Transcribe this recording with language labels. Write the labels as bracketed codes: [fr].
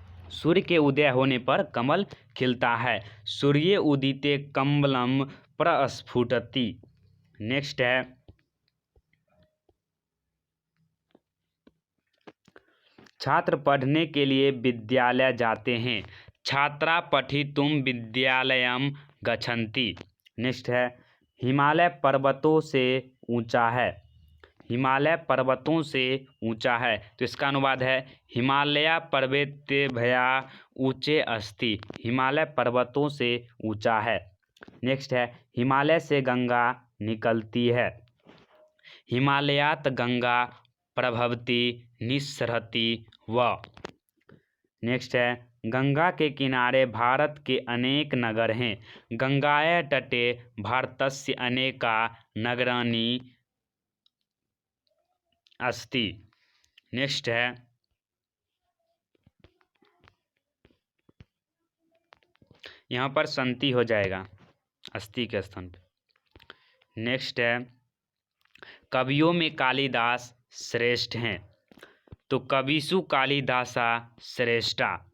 [hi] सूर्य के उदय होने पर कमल खिलता है। [sa] सूर्ये उदिते कमलम प्रस्फुटति। [hi] नेक्स्ट है, छात्र पढ़ने के लिए विद्यालय जाते हैं। [sa] छात्रा पठितुं विद्यालयं गच्छन्ति। [hi] नेक्स्ट है हिमालय पर्वतों से ऊंचा है। हिमालय पर्वतों से ऊंचा है, तो इसका अनुवाद है [sa] हिमालय पर्वतेभ्यः ऊंचे अस्ति। [hi] हिमालय पर्वतों से ऊंचा है। नेक्स्ट है हिमालय से गंगा निकलती है। [sa] हिमालयात् गंगा प्रभवती निस्सरति व। [hi] नेक्स्ट है गंगा के किनारे भारत के अनेक नगर हैं। [sa] गंगायै तटे भारतस्य अनेका नगराणि अस्ति। [hi] नेक्स्ट है यहाँ पर संति हो जाएगा अस्ति के स्थान पे। नेक्स्ट है कवियों में कालिदास श्रेष्ठ हैं, तो [sa] कविषु कालिदासा श्रेष्ठा।